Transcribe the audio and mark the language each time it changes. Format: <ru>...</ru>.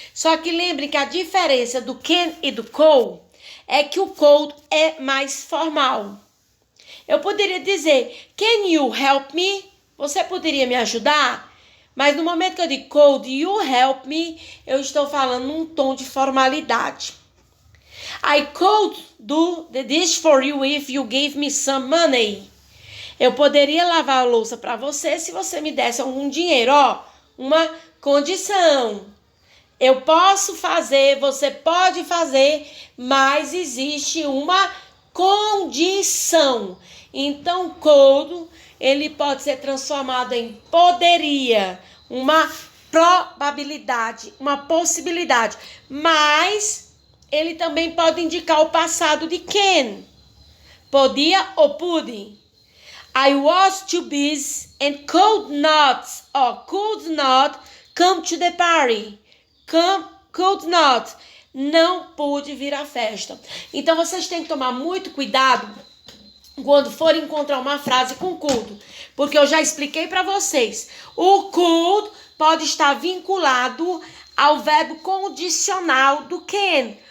<pt>Só que lembre que a diferença do can e do could é que o could é mais formal. Eu poderia dizer,</pt> <en>can you help me?</en> <pt>Você poderia me ajudar? Mas no momento que eu digo</pt> <en>could you help me,</en> <pt>eu estou falando num tom de formalidade.</pt> <en>I could do the dish for you if you gave me some money.</en> <pt>Eu poderia lavar a louça para você se você me desse algum dinheiro, ó. Uma condição. Eu posso fazer, você pode fazer, mas existe uma condição. Então, could, ele pode ser transformado em poderia, uma probabilidade, uma possibilidade. Mas ele também pode indicar o passado de can. Podia ou pude.</pt> <en>I was too busy and could not come to the party. Could not.</en> <pt>Não pude vir à festa. Então, vocês têm que tomar muito cuidado quando for encontrar uma frase com could. Porque eu já expliquei para vocês. O could pode estar vinculado ao verbo condicional do can.</pt>